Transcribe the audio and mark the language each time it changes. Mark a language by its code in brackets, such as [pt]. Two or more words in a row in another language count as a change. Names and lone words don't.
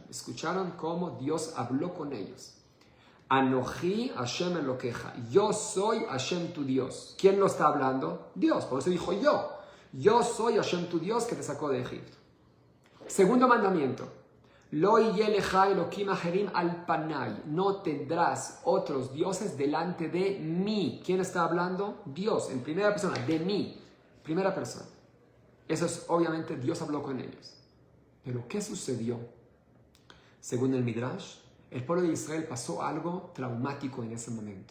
[es] Escucharon cómo Dios habló con ellos. [he] אנכי השם אלקיך. [es] Yo soy Hashem tu Dios. ¿Quién lo está hablando? Dios. Por eso dijo yo. Yo soy Hashem tu Dios que te sacó de Egipto. Segundo mandamiento. [he] לא יהיה לך אלהים אחרים על פני. [es] No tendrás otros dioses delante de mí. ¿Quién está hablando? Dios, en primera persona, de mí. Primera persona. Eso es, obviamente, Dios habló con ellos. Pero, ¿qué sucedió? Según el Midrash, el pueblo de Israel pasó algo traumático en ese momento.